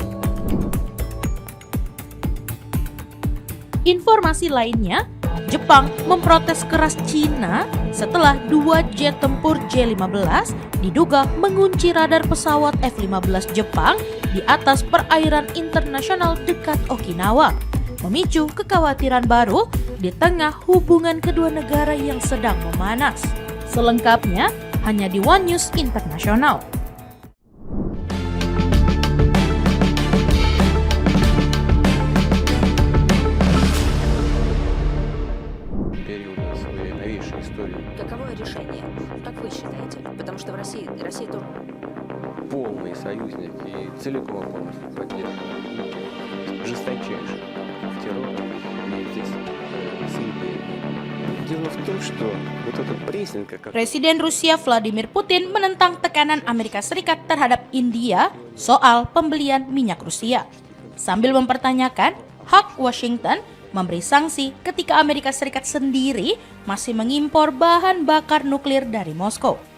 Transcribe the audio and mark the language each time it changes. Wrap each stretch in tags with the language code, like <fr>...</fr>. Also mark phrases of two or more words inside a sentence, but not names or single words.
<id>Informasi lainnya, Jepang memprotes keras Cina setelah 2 jet tempur J-15 diduga mengunci radar pesawat F-15 Jepang di atas perairan internasional dekat Okinawa, memicu kekhawatiran baru di tengah hubungan kedua negara yang sedang memanas. Selengkapnya hanya di One News International.</id> <ru>Каково решение? Как вы считаете? Потому что в России тоже... Полный союзник и целиком и полностью поддерживает жесточайший террор и здесь заявление. Дело в том, что вот этот прессинг...</ru> <id>Presiden Rusia Vladimir Putin menentang tekanan Amerika Serikat terhadap India soal pembelian minyak Rusia, sambil mempertanyakan hak Washington memberi sanksi ketika Amerika Serikat sendiri masih mengimpor bahan bakar nuklir dari Moskow.</id>